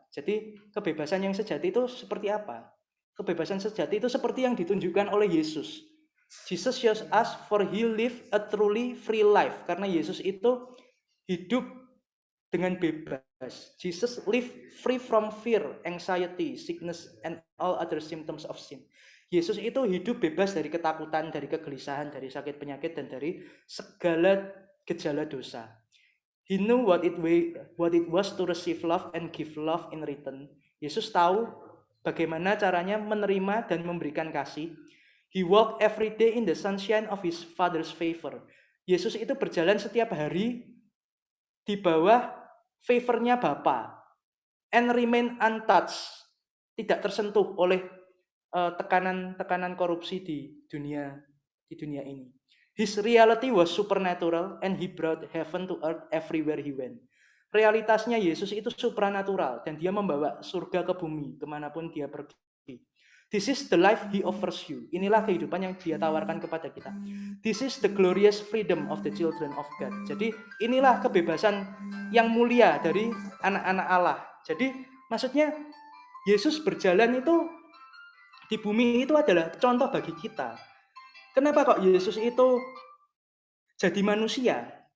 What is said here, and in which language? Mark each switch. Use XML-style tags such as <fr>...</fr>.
<id>Jadi kebebasan yang sejati itu seperti apa? Kebebasan sejati itu seperti yang ditunjukkan oleh Yesus.</id> <en>Jesus shows us for he lived a truly free life.</en> <id>Karena Yesus itu hidup dengan bebas.</id> <en>Jesus lived free from fear, anxiety, sickness, and all other symptoms of sin.</en> <id>Yesus itu hidup bebas dari ketakutan, dari kegelisahan, dari sakit penyakit, dan dari segala gejala dosa.</id> <en>He knew what it was to receive love and give love in return.</en> <id>Yesus tahu bagaimana caranya menerima dan memberikan kasih.</id> <en>He walked every day in the sunshine of his Father's favor.</en> <id>Yesus itu berjalan setiap hari di bawah favornya Bapa,</id> <en>and remain untouched,</en> <id>tidak tersentuh oleh tekanan korupsi di dunia ini.</id> <en>His reality was supernatural and he brought heaven to earth everywhere he went.</en> <id>Realitasnya Yesus itu supranatural dan dia membawa surga ke bumi kemanapun dia pergi.</id> <en>This is the life he offers you.</en> <id>Inilah kehidupan yang dia tawarkan kepada kita.</id> <en>This is the glorious freedom of the children of God.</en> <id>Jadi inilah kebebasan yang mulia dari anak-anak Allah. Jadi maksudnya Yesus berjalan itu di bumi itu adalah contoh bagi kita. Kenapa kok Yesus itu jadi manusia?</id>